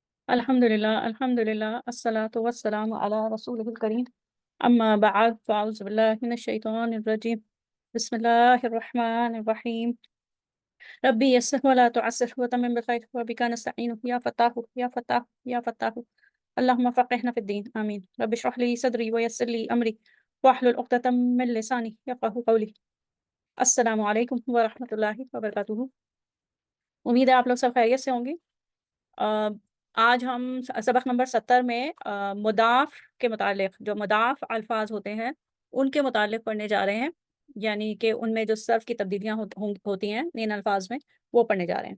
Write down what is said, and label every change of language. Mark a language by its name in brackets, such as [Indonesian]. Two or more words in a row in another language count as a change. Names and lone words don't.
[Arabic] الحمد لله والصلاة والسلام على رسوله الكريم أما بعد فأعوذ بالله من الشيطان الرجيم بسم الله الرحمن الرحيم رب يسر ولا تعسر وتمم بالخير وبك نستعين يا فتاح يا فتاح يا فتاح اللهم فقهنا في الدين آمين رب اشرح لي صدري ويسر لي أمري واحلل عقدة من لساني يفقهوا قولي. السلام عليكم ورحمة الله وبركاته. [Urdu] امید ہے آپ لوگ سب خیریت سے ہوں گے۔ ا، آج ہم سبق نمبر 70 میں مضاف کے متعلق جو مضاف الفاظ ہوتے ہیں، ان کے متعلق پڑھنے جا رہے ہیں. یعنی کہ ان میں جو صرف کی تبدیلیاں ہوتی ہیں ان الفاظ میں، وہ پڑھنے جا رہے ہیں.